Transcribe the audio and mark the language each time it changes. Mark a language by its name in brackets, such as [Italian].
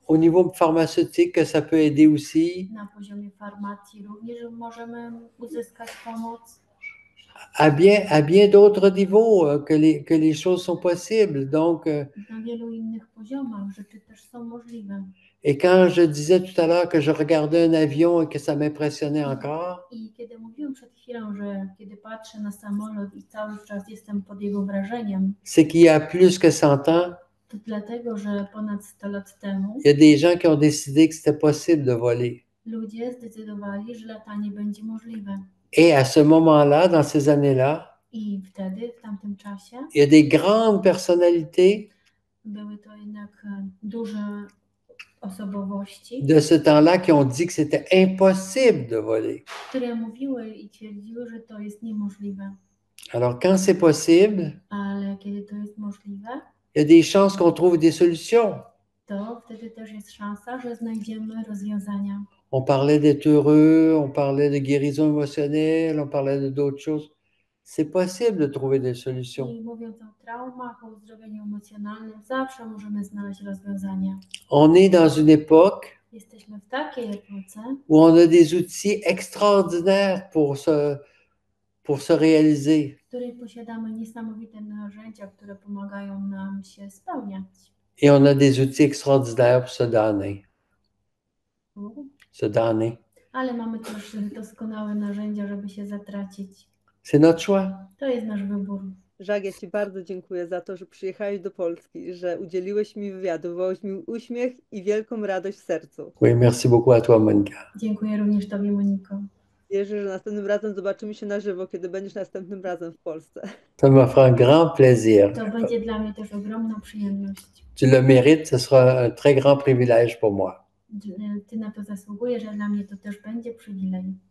[French] au niveau pharmaceutique, que ça peut aider aussi, [Polish] na poziomie farmacji również możemy uzyskać pomoc. [French] à bien d'autres niveaux, que les choses sont possibles. Donc, [Polish] Na wielu innych poziomach rzeczy też są możliwe. [French] et quand je disais tout à l'heure que je regardais un avion et que ça m'impressionnait encore, [Polish] I kiedy mówiłem przed chwilą, że kiedy patrzę na samolot i cały czas jestem pod jego wrażeniem, [French] c'est qu'il y a plus que 100 ans, [Polish] to dlatego, że ponad 100 lat temu [French] il y a des gens qui ont décidé que c'était possible de voler. [Polish] ludzie zdecydowali, że latanie będzie możliwe. [French] Et à ce moment-là, dans ces années-là, [Polish] I wtedy, w tamtym czasie, [French] il y a des grandes personnalités [Polish] były to jednak duże osobowości, [French] de ce temps-là qui ont dit que c'était impossible de voler. [Polish] które mówiły i twierdziły, że to jest niemożliwe. [French] Alors, quand c'est possible, [Polish] Ale kiedy to jest możliwe, [French] il y a des chances qu'on trouve des solutions. [Polish] to wtedy też jest szansa, że znajdziemy rozwiązania. [French] On parlait d'être heureux, on parlait de guérison émotionnelle, on parlait de d'autres choses. C'est possible de trouver des solutions. [Polish] I mówiąc o traumach, o uzdrowieniu emocjonalnym, zawsze możemy znaleźć rozwiązania. [French] On est dans une époque [Polish] Jesteśmy w takiej epoce, [French] où on a des outils extraordinaires pour se réaliser. [Polish] w której posiadamy niesamowite narzędzia, które pomagają nam się spełniać. [French] Et on a des outils extraordinaires pour se donner. Se donner. [Polish] Ale mamy też doskonałe narzędzia, żeby się zatracić. [French] C'est notre choix. [Polish] To jest nasz wybór. Żak, ja Ci bardzo dziękuję za to, że przyjechałeś do Polski, że udzieliłeś mi wywiadu, wywołałeś mi uśmiech i wielką radość w sercu. [French] Oui, merci beaucoup à toi, Monica. [Polish] Dziękuję również Tobie, Moniko. Wierzę, że następnym razem zobaczymy się na żywo, kiedy będziesz następnym razem w Polsce. [French] Ça me fera un grand plaisir. [Polish] To będzie dla mnie też ogromną przyjemność. [French] Tu le mérites, ce sera un très grand privilège pour moi. [Polish] Ty na to zasługujesz, a dla mnie to też będzie przywilej.